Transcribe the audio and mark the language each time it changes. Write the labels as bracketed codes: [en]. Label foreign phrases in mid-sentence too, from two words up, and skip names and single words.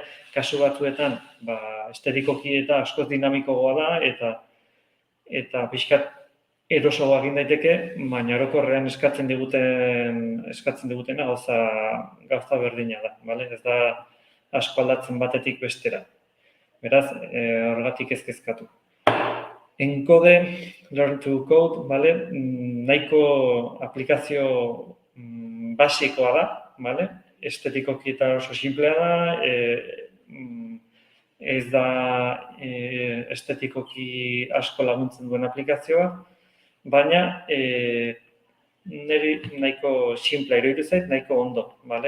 [eu] Kasu batzuetan, estetikoki eta askoz dinamikoa da, eta pixkat erosoa egin daiteke, baina orokorrean eskatzen digutena gauza berdina da, bale? Ez da asko aldatzen batetik bestera. Beraz, horregatik ez kezkatu. [en] Encode, learn to code, [eu] bale? Nahiko aplikazio basikoa da, bale? Estetikoki eta oso simplea da, ez da estetikoki asko laguntzen duen aplikazioa, baina niri nahiko simplea iruditu zait, nahiko ondo, bale?